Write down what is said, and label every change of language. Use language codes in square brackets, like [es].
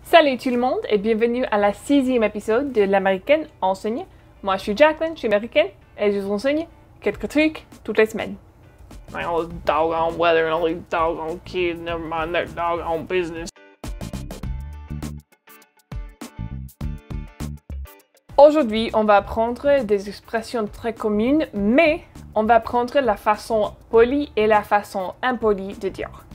[fr] Salut tout le monde et bienvenue à la 6e épisode de l'Américaine enseigne. Moi je suis Jacqueline, je suis américaine et je vous enseigne quelques trucs toutes les semaines. [en] All this doggone weather and all these doggone kids, never mind their doggone business. [fr] Aujourd'hui, on va apprendre des expressions très communes, mais on va apprendre la façon polie et la façon impolie de dire.